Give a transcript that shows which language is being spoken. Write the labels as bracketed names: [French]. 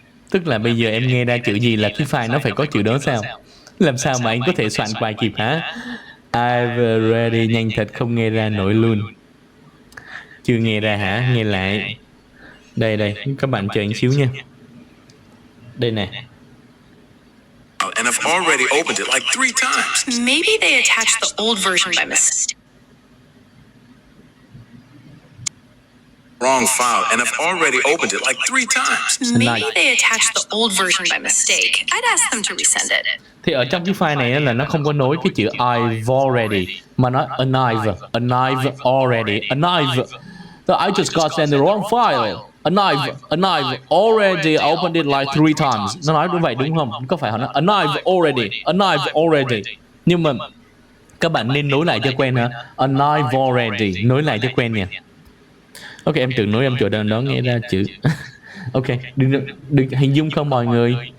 [Vietnamese] Tức là bây giờ em nghe ra chữ gì là cái file nó phải có chữ đó sao? Làm sao mà anh có thể soạn bài kịp hả? [English] I've ready [Vietnamese] nhanh thật không nghe ra nổi luôn. Chưa nghe ra hả? Nghe lại. Đây, các bạn chờ anh xíu nha. Đây nè. [English] And I've already opened it like 3 times. Maybe they attached the old version by mistake. Wrong file and I've already opened it like 3 times. Maybe they attached the old version by mistake. I'd ask them to resend it. [Vietnamese] Thì ở trong cái file này là nó không có nối cái chữ I've already mà nó an I've already, an I've. [English] So I just got sent the wrong file. An I've already opened it like 3 times. [Vietnamese] Nó nói như vậy đúng không? Có phải họ nói an I've already. Nhưng mà các bạn nên nối lại cho quen hả? An I've already, nối lại cho quen nha. Ok, em tự nối em chỗ đó nghe ra chữ. Ok, đừng hình dung không mọi người.